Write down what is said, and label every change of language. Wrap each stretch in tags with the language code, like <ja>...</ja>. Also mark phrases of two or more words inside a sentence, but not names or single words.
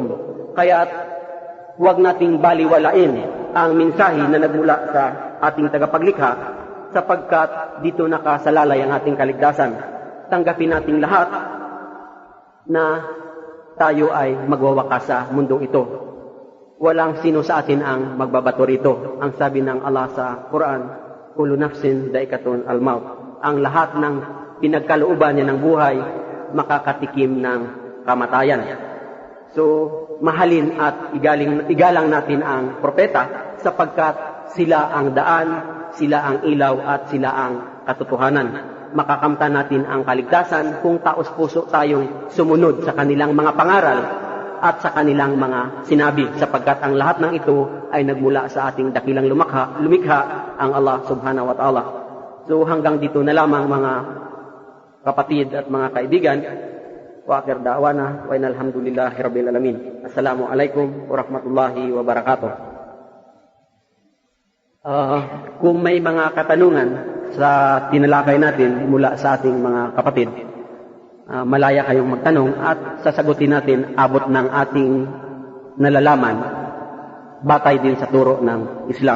<tl>Kaya't huwag nating baliwalain ang mensahe na nagmula sa ating tagapaglikha, sapagkat dito nakasalalay ang ating kaligtasan. Tanggapin nating lahat na tayo ay magwawakas sa mundong ito. Walang sino sa atin ang magbabato rito. Ang sabi ng Allah sa Quran,</tl> <ar>كل نفس ذائقة الموت.</ar> <tl>Ang lahat ng pinagkalooban niya ng buhay, makakatikim ng kamatayan. So, mahalin at igalang natin ang propeta, sapagkat sila ang daan, sila ang ilaw at sila ang katotohanan. Makakamtan natin ang kaligtasan kung taos-puso tayong sumunod sa kanilang mga pangaral at sa kanilang mga sinabi, sapagkat ang lahat ng ito ay nagmula sa ating dakilang lumikha, ang Allah</tl> <ar>سبحانه وتعالى.</ar> <tl>So hanggang dito na lamang, mga kapatid at mga kaibigan.</tl> <ar>وآخر دعوانا وإن الحمد لله رب العالمين. السلام عليكم ورحمة الله وبركاته.</ar> <tl>Kung may mga katanungan sa tinalakay natin mula sa ating mga kapatid, malaya kayong magtanong at sasagutin natin abot ng ating nalalaman batay din sa turo ng Islam.</tl>